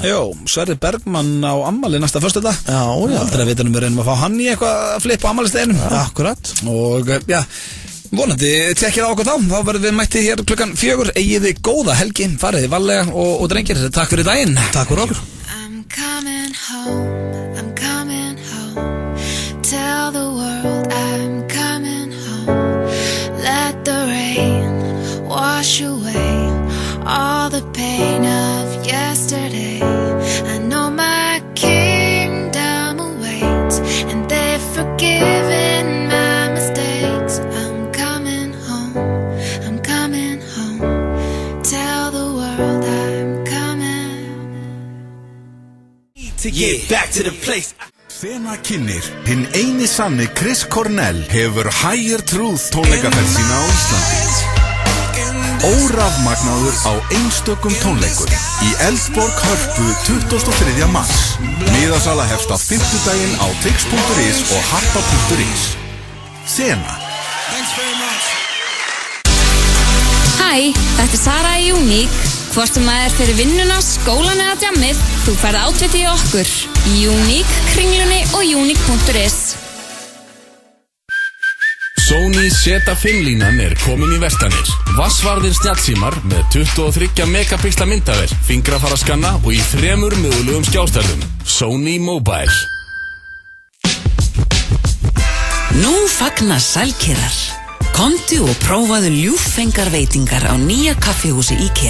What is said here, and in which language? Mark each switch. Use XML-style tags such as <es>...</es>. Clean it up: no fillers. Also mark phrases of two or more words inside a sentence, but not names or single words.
<is>Jó, Sverrir Bergmann á ammali næsta föstudag. Já. Aldrei að vita við reynum að fá hann í eitthvað að flippa ammalisteginum. Akkurat. Og já, vonandi tekkið á okkur þá verðum við mætti hér klukkan 4. Egiði góða helgi, fariði varlega og drengir, takk fyrir daginn. Takk fyrir okkur.</is> <en>I'm coming home, tell the world I'm coming home, let the rain wash away all the pain of yesterday. I know my kingdom awaits and they've forgiven my mistakes. I'm coming home, tell the world I'm coming. To get back to the place.</en> <is>Sena kynnir, hinn eini sanni Chris Cornell hefur Higher Truth tónleikaferð sína á Íslandi. Órafmagnaður á einstökum tónleikum í Eldborg Hörpu 23. mars. Miðasala hefst á 50 daginn á tix.is og harpa.is. Sena. Hæ, þetta er Sara í Unique. Hvort maður fyrir vinnuna, skólan eða djammið, þú færð átveiti í okkur. Unique, Kringlunni og unique.is. Sony Z5-línan er komin í verslanir. Vassvarðir snjallsímar með 23 megapixla myndavél, fingrafara-skanna og í 3 mögulegum skjástærðum. Sony Mobile. Nú fagnar sælkerar. Komdu og prófaðu ljúffengar veitingar á nýja kaffihúsi IKEA.</is>